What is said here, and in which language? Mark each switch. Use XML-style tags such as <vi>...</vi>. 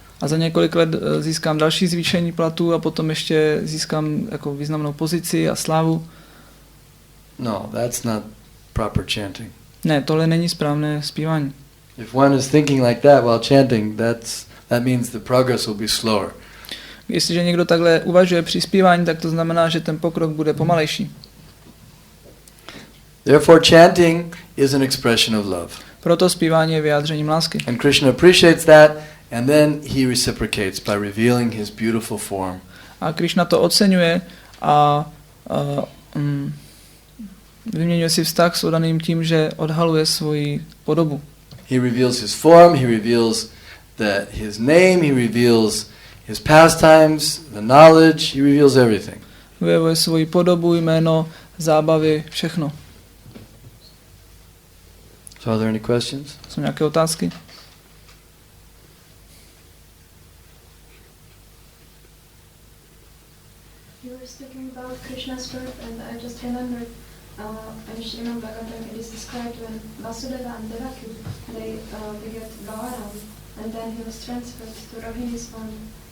<cs>a za několik let získám další zvýšení platu a potom ještě získám jako významnou pozici a slávu.</cs> <en>No, that's not proper chanting.</en> <cs>Ne, tohle není správné zpívání.</cs> <en>If one is thinking like that while chanting, that means the progress will be slower.</en> <cs>Jestliže někdo takhle uvažuje při zpívání, tak to znamená, že ten pokrok bude pomalejší.</cs> <en>Therefore chanting is an expression of love.</en> <cs>Proto zpívání je vyjádřením lásky.</cs> <en>And Krishna appreciates that, and then he reciprocates by revealing his beautiful form.</en> <cs>A Krishna to oceňuje a vyměňuje si vztah s oddaným tím, že odhaluje svoji podobu.</cs> <en>He reveals his form, he reveals his name, he reveals his pastimes, the knowledge, he reveals everything.</en> <cs>Vyjevuje svoji podobu, jméno, zábavy, všechno.</cs> <en>So are there any questions?</en> <cs>Jsou nějaké otázky?</cs> <en>You were speaking about Krishna's birth, and I just remembered in Srimad Bhagavatam it is described when Vasudeva and Devaki they beget Balaram, and then he was transferred to Rohini's womb.</en>